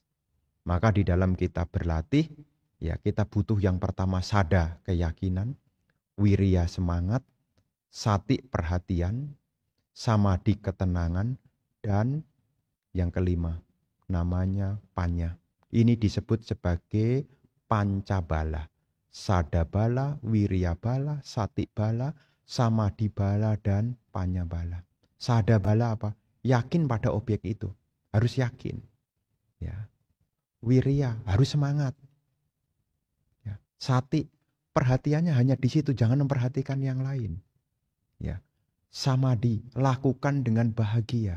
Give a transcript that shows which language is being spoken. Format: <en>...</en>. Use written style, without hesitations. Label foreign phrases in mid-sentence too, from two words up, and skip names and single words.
<id>Maka di dalam kita berlatih, ya kita butuh yang pertama sada, keyakinan, wiriya semangat, sati perhatian, samadhi ketenangan, dan yang kelima namanya panya. Ini disebut sebagai pancabala.</id> <pi>Sada bala, wiriya bala, sati bala, samadhi bala, dan panya bala. Sada bala</pi> <id>apa? Yakin pada objek itu. Harus yakin. Ya. Wiriya harus semangat. Ya. Sati perhatiannya hanya di situ, jangan memperhatikan yang lain. Ya. Samadhi, lakukan dengan bahagia.</id>